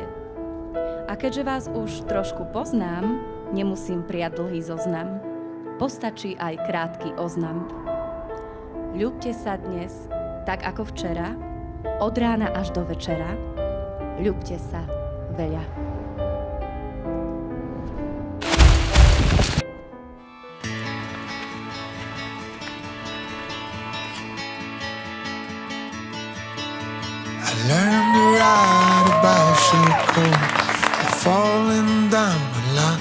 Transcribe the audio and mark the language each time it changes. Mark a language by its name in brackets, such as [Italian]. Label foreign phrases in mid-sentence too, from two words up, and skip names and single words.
[Slovak] A keďže vás už trošku poznám, nemusím prijať dlhý zoznam. Postačí aj krátky oznam. Ľúbte sa dnes, tak ako včera, od rána až do večera. Ľúbte sa veľa. [English] I learned to ride a bicycle, falling down a lot.